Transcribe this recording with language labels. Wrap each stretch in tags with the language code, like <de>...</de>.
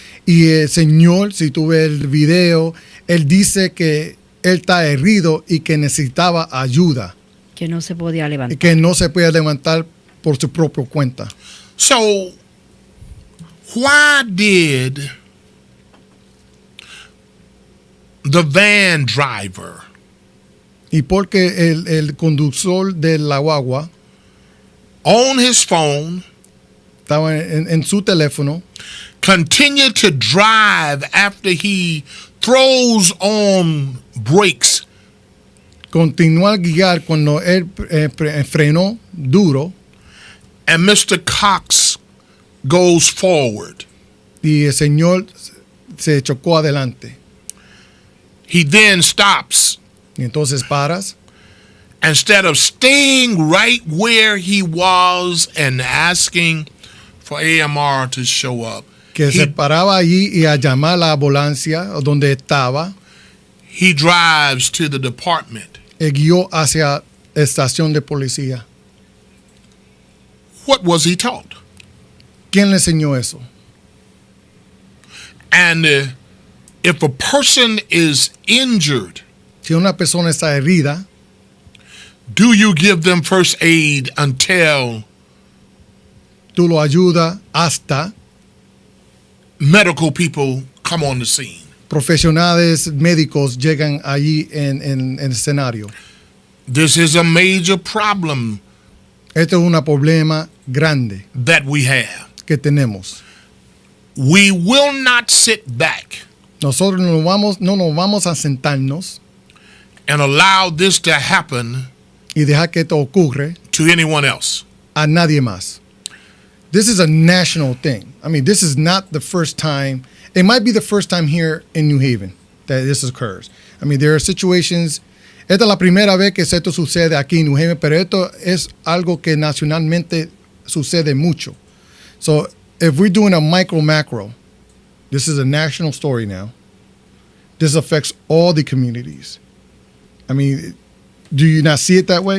<es>Y el señor, si tú ves el video, él dice que él está herido y que necesitaba ayuda. Que no se podía levantar. Que no se podía levantar por su propia cuenta.</es> <en>So, why did the van driver</en> <es>Y porque el conductor de la guagua</es> <en>on his phone</en> <es>estaba en su teléfono,</es> <en>continue to drive after he throws on brakes</en> <es>continuó a guiar cuando él frenó duro</es> <en>and Mr. Cox goes forward?</en> <es>y el señor se chocó adelante.</es> <en>He then stops.</en> <es>Y entonces paras.</es> <en>Instead of staying right where he was and asking for AMR to show up,</en> <es>Que se paraba allí y a llamar a la ambulancia donde estaba.</es> <en>He drives to the department.</en> <es>Guió hacia la estación de policía.</es> <en>What was he taught?</en> <es>¿Quién le enseñó eso?</es> <en>And if a person is injured,</en> <es>si una persona está herida,</es> <en>do you give them first aid until</en> <es>tú lo ayudas hasta</es> <en>medical people come on the scene?</en> <es>Profesionales médicos llegan allí en el escenario.</es> <en>This is a major problem.</en> <es>Esto es un problema grande</es> <en>that we have.</en> <es>Que tenemos.</es> <en>We will not sit back.</en> <es>Nosotros no nos vamos a sentarnos</es> <en>and allow this to happen</en> <es>y dejar que esto ocurre</es> <en>to anyone else.</en> <es>A nadie más.</es> <en>This is a national thing. I mean, this is not the first time. It might be the first time here in New Haven that this occurs. I mean, there are situations.</en> <es>Esta es la primera vez que esto sucede aquí en New Haven, pero esto es algo que nacionalmente sucede mucho.</es> <en>So, if we're doing a macro, this is a national story now. This affects all the communities. I mean, do you not see it that way?</en>